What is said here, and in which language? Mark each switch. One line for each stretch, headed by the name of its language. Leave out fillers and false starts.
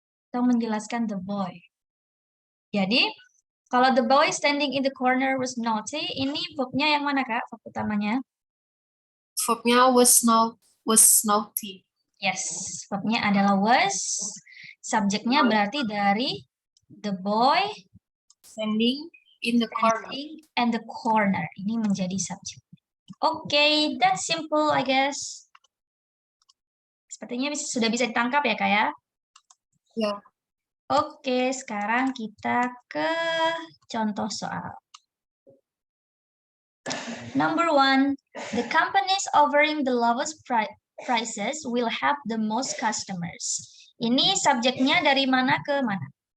Indonesian: Atau menjelaskan
English: the boy. Jadi, kalau the boy standing in the corner was naughty,
Indonesian: ini verb-nya yang mana, Kak? Verb utamanya? Verbnya
English: was naughty.
Indonesian: Yes, verb-nya adalah was. Subjeknya berarti dari
English: the boy Standing in the corner. standing and the corner.
Indonesian: Ini menjadi subjek.
English: Oke, that's simple, I guess.
Indonesian: Sepertinya sudah bisa ditangkap ya, Kak ya? Ya. Oke, sekarang kita ke contoh soal.
English: Number 1, the companies offering the lowest prices will have the most customers.
Indonesian: Ini subjeknya dari mana ke mana?